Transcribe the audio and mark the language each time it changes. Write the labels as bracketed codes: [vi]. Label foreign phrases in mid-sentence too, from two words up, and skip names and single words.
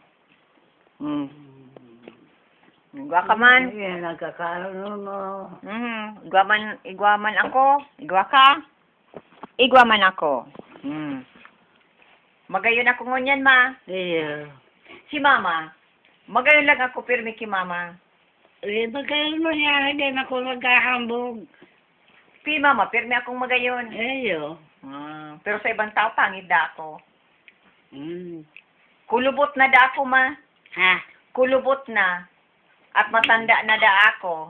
[bik] Igwa ka man. [tl] Yan, nagkakaroon mo. [bik] Igwaman ako. Igwa ka. Igwaman ako. Magayon ako ngunyan, ma. Iya. Si mama. Magayon lang ako, pirmi ki mama. [tl] Eh, magkaroon mo niya, hindi na ako maghahambog. [bik] Si mama, pirmi akong magayon. Eyo. [tl] Pero sa ibang tao, pangit da ako. [bik] Kulubot na da ako, ma. Ha? Kulubot na. At matanda na da ako.